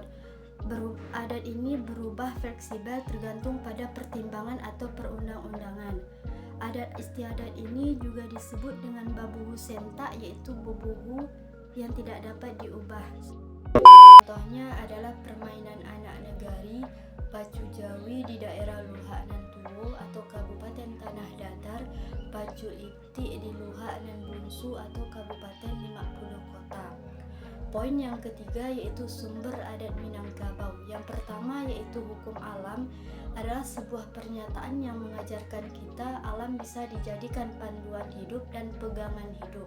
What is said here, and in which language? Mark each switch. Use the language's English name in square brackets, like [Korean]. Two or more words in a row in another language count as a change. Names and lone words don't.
[Indonesian] Adat ini berubah fleksibel tergantung pada pertimbangan atau perundang-undangan. Adat istiadat ini juga disebut dengan babuhu senta, yaitu bubuhu yang tidak dapat diubah. Contohnya adalah permainan anak negari, pacu jawi di daerah Luhak nan Tuwo atau Kabupaten Tanah Datar, pacu iti di Luhak nan Bunsu atau Kabupaten 50 Kota. Poin yang ketiga yaitu sumber adat Minangkabau. Yang pertama yaitu hukum alam, adalah sebuah pernyataan yang mengajarkan kita alam bisa dijadikan panduan hidup dan pegangan hidup.